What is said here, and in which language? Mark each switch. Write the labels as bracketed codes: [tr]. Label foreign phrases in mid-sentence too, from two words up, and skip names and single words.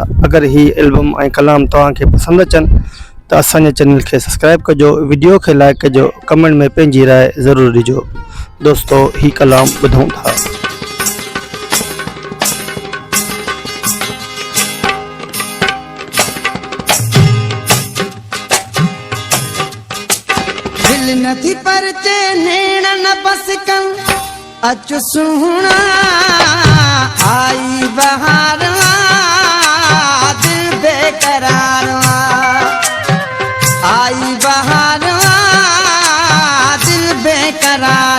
[sd] अगरि हीउ एल्बम ऐं कलाम तव्हांखे पसंदि अचनि त असांजे चैनल खे सब्सक्राइब कजो, वीडियो खे लाइक कजो, कमेंट में पंहिंजी राय ज़रूरु ॾिजो। दोस्तों हीउ कलाम ॿुधूं था। दिल नथी परचे नेण न बस कन, अच सुहणा आई बहार, दिल बेकरार आई बहार, दिल बेकरार।